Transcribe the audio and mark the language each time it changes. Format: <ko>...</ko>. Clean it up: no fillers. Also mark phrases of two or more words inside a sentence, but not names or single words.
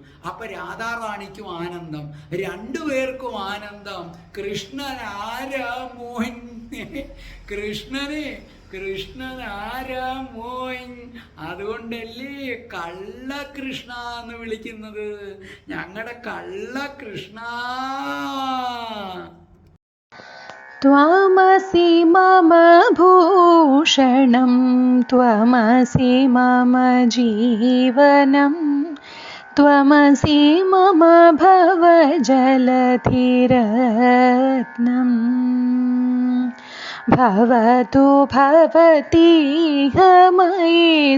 <ml>അപ്പൊ രാധാറാണിക്കും ആനന്ദം, രണ്ടുപേർക്കും ആനന്ദം. കൃഷ്ണൻ ആരാ മോൻ? കൃഷ്ണൻ ആരാ മോൻ? അതുകൊണ്ടല്ലേ കള്ളകൃഷ്ണ എന്ന് വിളിക്കുന്നത്, ഞങ്ങളുടെ കള്ളകൃഷ്ണ.</ml> <sa>त्वमसि मम भूषणं त्वमसि मम जीवनं त्वमसि मम भवजलधिरत्नम् भवतु भवतीह मयि</sa>